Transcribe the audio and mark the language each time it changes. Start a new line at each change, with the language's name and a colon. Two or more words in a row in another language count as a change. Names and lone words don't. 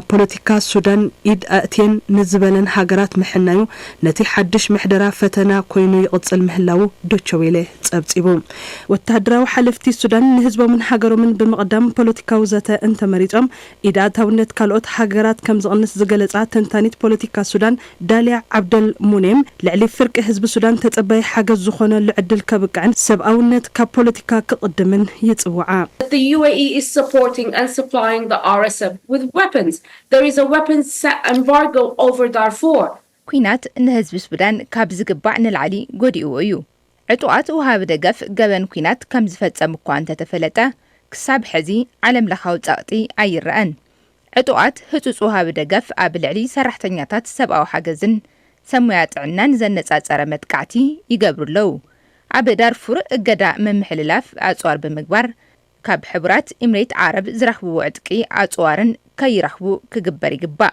Tigrinya: ፖለቲካ ሱዳን ኢድ ኣእትየን ንዝበለን ሃገራት ምሕናዩ ነቲ ሓድሽ ምሕደራ ፈተና ኮይኑ ይቕጽል ምህላው ዶቸዌለ ጸብጺቡ ወተሃደራዊ ሓለፍቲ ሱዳን ንህዝቦምን ሃገሮምን ብምቕዳም ፖለቲካዊ ዘተ እንተመሪጾም ኢድ ኣእታውነት ካልኦት ሃገራት ከም ዝቕንስ ዝገለጻ ተንታኒት ፖለቲካ ሱዳን ዳልያ ዓብደል ሙኔም ልዕሊ ፍርቂ ህዝቢ ሱዳን ተጸባይ ሓገዝ ዝኾነሉ ዕድል ከብቅዕን ሰብኣውነት ካብ ፖለቲካ ክቕድምን ይጽውዓ
English: The UAE is supporting and supplying the RSF with weapons. There is a weapons embargo over Darfur.
Tigrinya: ኩናት ንህዝቢ ሱዳን ካብ ዝግባዕ ንላዕሊ ጎዲእዎ እዩ ዕጡቓት ውሃብ ደገፍ ገበን ኩናት ከም ዝፈጸም እኳ እንተተፈለጠ ክሳብ ሕዚ ዓለም ለኻዊ ጸቕጢ ኣይረአን ዕጡቓት ህጹጽ ውሃብ ደገፍ ኣብ ልዕሊ ሰራሕተኛታት ሰብኣዊ ሓገዝን ሰሙያ ጥዕናን ዘነጻጸረ መጥቃዕቲ ይገብሩለው ኣብ ዳርፉር እገዳ መምሕልላፍ ኣጽዋር ብምግባር ካብ ሕቡራት ኤሚሬት ዓረብ ዝረኽብዎ ዕጥቂ ኣጽዋርን ከይረኽቡ ክግበር ይግባእ